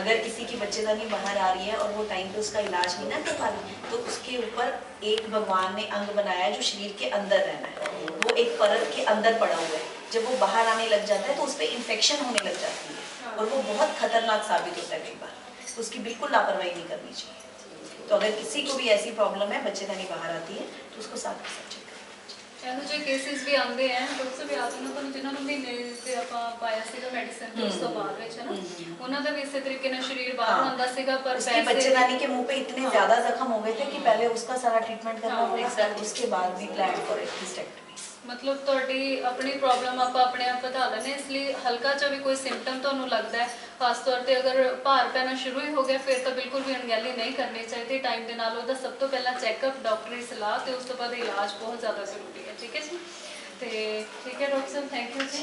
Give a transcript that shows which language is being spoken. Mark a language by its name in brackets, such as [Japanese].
[Hindi] अगर किसी की बच्चेदानी बाहर आ रही है और वो टाइम पे उसका इलाज नहीं ना कर पा रही, तो उसके ऊपर एक भगवान ने अंग बनाया है जो शरीर के अंदर रहना है, वो एक परत के अंदर पड़ा हुआ है। जब वो बाहर आने लग जाता है तो उस पर इन्फेक्शन होने लग जाती है और वो बहुत खतरनाक साबित होता है कई बार, तो उसकी बिल्कुल लापरवाही नहीं करनी चाहिए। तो अगर किसी को भी ऐसी प्रॉब्लम है, बच्चेदानी बाहर आती है, तो उसको साथ में चेक [Punjabi] ਇਹੋ ਜਿਹੇ ਕੇਸਿਸ ਵੀ ਆਉਂਦੇ ਆ ਡਾਕਟਰ ਸਾਹਿਬ, ਯਾਦ ਉਹਨਾਂ ਤੁਹਾਨੂੰ ਜਿਨ੍ਹਾਂ ਨੂੰ ਮਹੀਨੇ ਤੇ ਆਪਾਂ ਪਾਇਆ ਸੀਗਾ ਮੈਡੀਸਿਨ ਤੇ ਉਸ ਤੋਂ ਬਾਅਦ ਵਿੱਚ, ਹੈ ਨਾ, ਉਹਨਾਂ ਦਾ ਵੀ ਇਸੇ ਤਰੀਕੇ ਨਾਲ ਸਰੀਰ ਬਾਹਰ ਆਉਂਦਾ ਸੀਗਾ, ਪਰ [Hindi] उसके बच्चेदानी के मुंह पे इतने ज्यादा जख्म हो गए थे कि पहले उसका सारा ट्रीटमेंट करना पड़ेगा, उसके बाद भी प्लान फॉर हिस्टेक्टमी। [Punjabi] ਮਤਲਬ ਤੁਹਾਡੀ ਆਪਣੀ ਪ੍ਰੋਬਲਮ ਆਪਾਂ ਆਪਣੇ ਆਪ ਵਧਾ ਲੈਂਦੇ, ਇਸ ਲਈ ਹਲਕਾ ਜਿਹਾ ਵੀ ਕੋਈ ਸਿੰਪਟਮ ਤੁਹਾਨੂੰ ਲੱਗਦਾ ਹੈ, ਖਾਸ ਤੌਰ ਤੇ ਅਗਰ ਭਾਰ ਪੈਣਾ ਸ਼ੁਰੂ ਹੀ ਹੋ ਗਿਆ, ਫਿਰ ਤਾਂ ਬਿਲਕੁਲ ਵੀ ਅਣਗਹਿਲੀ ਨਹੀਂ ਕਰਨੀ ਚਾਹੀਦੀ। ਟਾਈਮ ਦੇ ਨਾਲ ਉਹਦਾ ਸਭ ਤੋਂ ਪਹਿਲਾਂ ਚੈੱਕਅਪ, ਡਾਕਟਰੀ ਸਲਾਹ ਤੇ ਉਸ ਤੋਂ ਬਾਅਦ ਇਲਾਜ ਬਹੁਤ ਜ਼ਿਆਦਾ ਜ਼ਰੂਰੀ ਹੈ। ਠੀਕ ਹੈ ਜੀ। ਤੇ ਠੀਕ ਹੈ ਡਾਕਟਰ ਸਾਹਿਬ, ਥੈਂਕ ਯੂ ਜੀ।